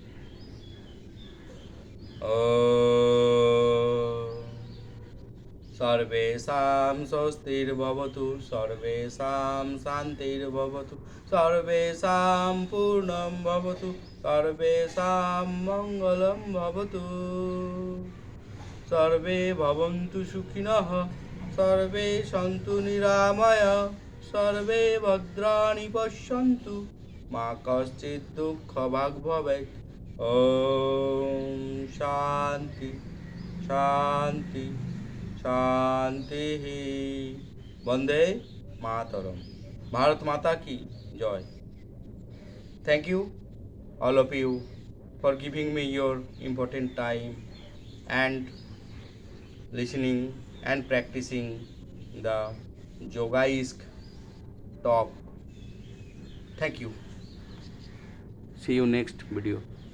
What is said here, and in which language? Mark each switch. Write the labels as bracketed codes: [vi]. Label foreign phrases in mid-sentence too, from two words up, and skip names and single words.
[sa] সর্বেষাং স্বস্তির্ভবতু, সর্বেষাং শান্তির্ভবতু, সর্বেষাং পূর্ণং ভবতু, সর্বেষাং মঙ্গলং ভবতু। সর্বে ভবন্তু সুখিনঃ, সর্বে সন্তু নিরাময়াঃ, সর্বে ভদ্রাণি পশ্যন্তু, মা কশ্চিৎ দুঃখভাগ্ ভবেৎ। ওম শান্তি শান্তি শান্তিঃ। বন্দে মাতরম। [hi] भारत माता की जय। [en] Thank you all of you for giving me your important time and listening and practicing the Yogaisk talk. Thank you. See you next video.